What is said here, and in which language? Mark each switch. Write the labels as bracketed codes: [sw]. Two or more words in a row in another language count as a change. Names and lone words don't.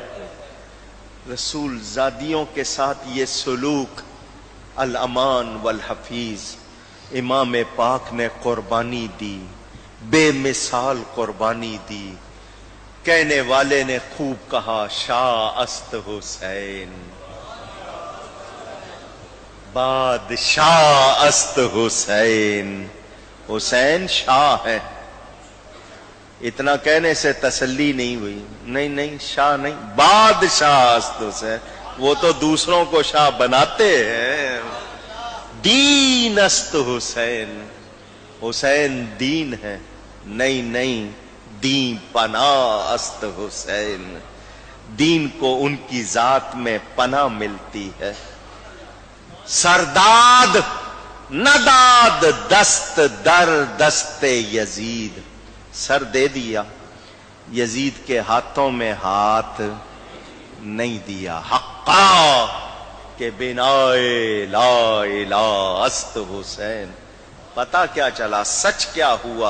[ur] رسول زادیوں کے ساتھ یہ سلوک [ar] الامان والحفیظ [ur] امام پاک نے قربانی دی، بے مثال قربانی دی. کہنے والے نے خوب کہا، [fa] شاہ است حسین، بادشاہ است حسین. [ur] حسین شاہ ہے. اتنا کہنے سے تسلی نہیں ہوئی. نہیں نہیں، شاہ نہیں، [fa] بادشاہ است حسین. [ur] وہ تو دوسروں کو شاہ بناتے ہیں. [fa] دین است حسین، [ur] حسین دین ہے. نہیں نہیں، [fa] دین پناہ است حسین. [ur] دین کو ان کی ذات میں پناہ ملتی ہے. [fa] سرداد نداد دست در دست یزید، [ur] سر دے دیا، یزید کے ہاتھوں میں ہاتھ نہیں دیا. [fa] حقا کہ بنائے لا الہ است حسین. [ur] پتا کیا چلا، سچ کیا ہوا؟